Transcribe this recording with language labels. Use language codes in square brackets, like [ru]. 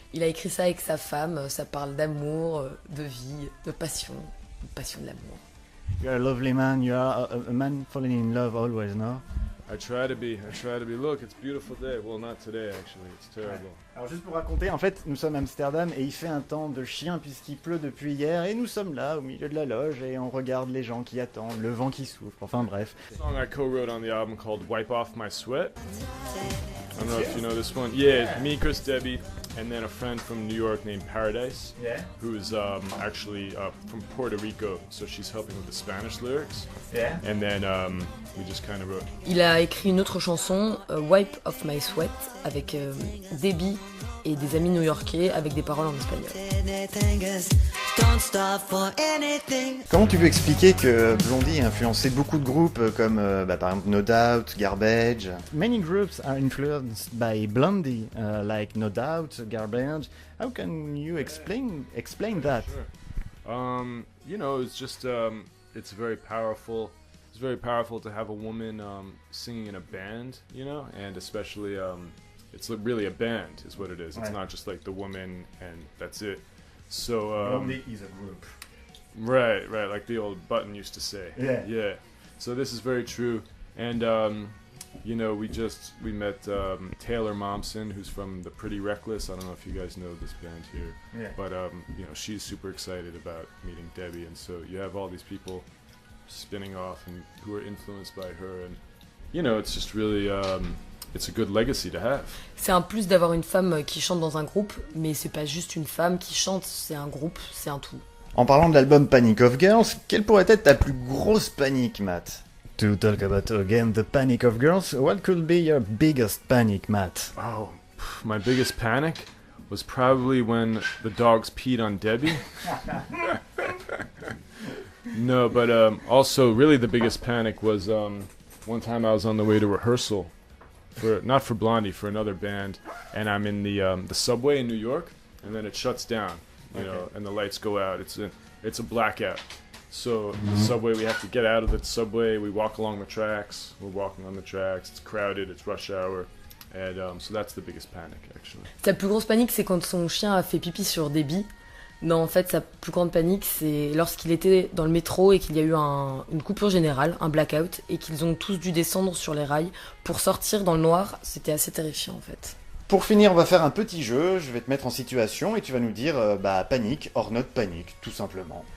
[fr] Il a écrit ça avec sa femme, ça parle d'amour, de vie, de passion de l'amour. [en] You're a lovely man, you are a man falling in love always, no? I try to be. Look, it's a beautiful day. Well, not today, actually. It's terrible. [fr] Alors juste pour raconter, en fait, nous sommes à Amsterdam et il fait un temps de chien puisqu'il pleut depuis hier et nous sommes là au milieu de la loge et on regarde les gens qui attendent, le vent qui souffle, enfin bref. [en] A song I co-wrote on the album called Wipe Off My Sweat. I don't know if you know this one. Yeah, me, Chris, Debbie, and then a friend from New York named Paradise, who's actually from Puerto Rico, so she's helping with the Spanish lyrics. Yeah. And then we just kind of wrote. [fr] Il a écrit une autre chanson, Wipe Off My Sweat, avec Debbie et des amis new-yorkais avec des paroles en espagnol. Comment tu peux expliquer que Blondie a influencé beaucoup de groupes comme par exemple No Doubt, Garbage? [en] Many groups are influenced by Blondie, like No Doubt, Garbage. How can you explain that? Sure. You know, it's just it's very powerful. It's very powerful to have a woman singing in a band, you know, and especially it's really a band is what it is. It's not just like the woman and that's it. So Blondie is a group. Right, like the old Button used to say. Yeah. So this is very true, and you know, we met Taylor Momsen, who's from the Pretty Reckless. I don't know if you guys know this band here, but you know, she's super excited about meeting Debbie, and so you have all these people spinning off and who are influenced by her, and you know, it's just really it's a good legacy to have. [fr] C'est un plus d'avoir une femme qui chante dans un groupe, mais c'est pas juste une femme qui chante, c'est un groupe, c'est un tout. En parlant de l'album Panic of Girls, quelle pourrait être ta plus grosse panique, Matt? [en] To talk about again the Panic of Girls, what could be your biggest panic, Matt? Oh, my biggest panic was probably when the dogs peed on Debbie. No, but also really the biggest panic was one time I was on the way to rehearsal not for Blondie, for another band, and I'm in the subway in New York, and then it shuts down, you know, and the lights go out. It's a blackout. So the subway, we have to get out of the subway. We walk along the tracks. We're walking on the tracks. It's crowded. It's rush hour, and so that's the biggest panic actually. [fr] Sa plus grosse panique, c'est quand son chien a fait pipi sur Debbie. Non, en fait, sa plus grande panique, c'est lorsqu'il était dans le métro et qu'il y a eu une coupure générale, un blackout, et qu'ils ont tous dû descendre sur les rails pour sortir dans le noir. C'était assez terrifiant, en fait. Pour finir, on va faire un petit jeu. Je vais te mettre en situation et tu vas nous dire panic or not panic, tout simplement.